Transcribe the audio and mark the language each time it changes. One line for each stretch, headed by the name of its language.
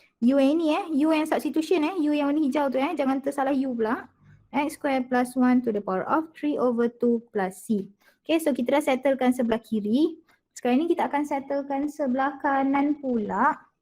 Malay: U yang ini U yang substitution U yang warna hijau tu jangan tersalah U pula.
English: X square plus 1 to the power of 3 over 2 plus C.
Malay: Okay, so kita dah settlekan sebelah kiri. Sekarang ni kita akan settlekan sebelah kanan pula.